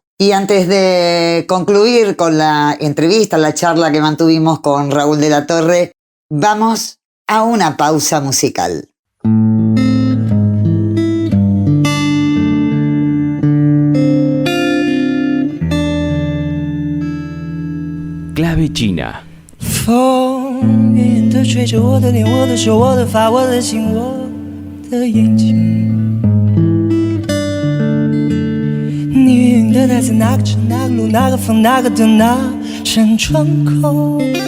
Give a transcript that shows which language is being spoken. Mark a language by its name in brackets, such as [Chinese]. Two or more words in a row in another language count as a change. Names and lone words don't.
[Spanish] Y antes de concluir con la entrevista, la charla que mantuvimos con Raúl de la Torre, vamos a una pausa musical. Clave China. [Chinese] 风远远地吹着我的脸，我的手，我的发，我的心，我的眼睛。你远远地待在哪个城、哪个路、哪个房、哪个的那扇窗口。